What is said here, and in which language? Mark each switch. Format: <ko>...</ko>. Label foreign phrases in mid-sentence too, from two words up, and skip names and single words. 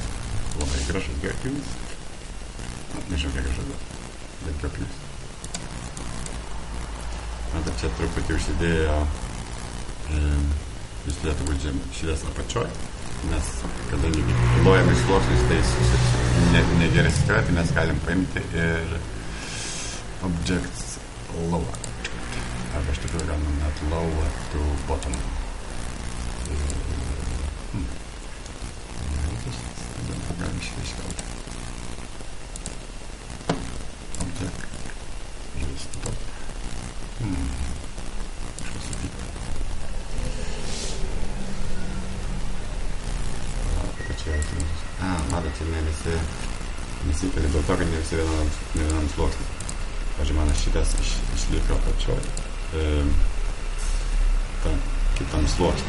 <lt>Labai gražus geopjūvis. Nežinau, kiek gražus, bet geopjūvis. Čia truputį užsidėjo, jis turėtų būti šitas apačioj, nes kadangi lojami sluoksnis, tai negerai skirti, tai mes galim paimti ir</lt> <en>objects lower.</en> <lt>Arba iš tikrųjų galim net</lt> <en>lower to bottom.</en> <lt>Galim šitą iškelti.</lt> <en>Object. Just top.</en> <lt>Kažkas supyko. Matot, ne visi nesikeli dėl to, kad ne visi vienam sluoksnį. Pavyzdžiui, man šitas išliko apačioj kitam sluoksnį.</lt>